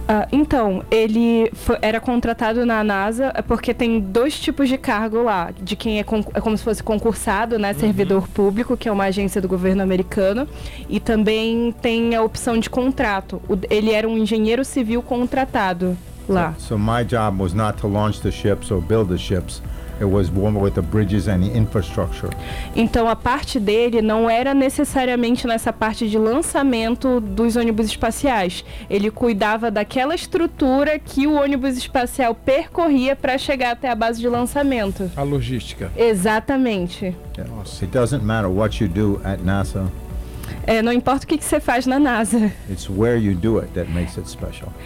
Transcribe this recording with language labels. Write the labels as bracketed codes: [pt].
[pt] Então, ele era contratado na NASA, porque tem dois tipos de cargo lá, de quem é como se fosse concursado, né, servidor público, que é uma agência do governo americano, e também tem a opção de contrato. Ele era um engenheiro civil contratado lá. [en] So my job was not to launch the ships or build the ships. It was one with the bridges and the infrastructure. [pt] Então a parte dele não era necessariamente nessa parte de lançamento dos ônibus espaciais. Ele cuidava daquela estrutura que o ônibus espacial percorria para chegar até a base de lançamento. A logística. Exatamente. [en] Yeah. It doesn't matter what you do at NASA. [pt] Não importa o que você faz na NASA. [en] It's where you do it that makes it special.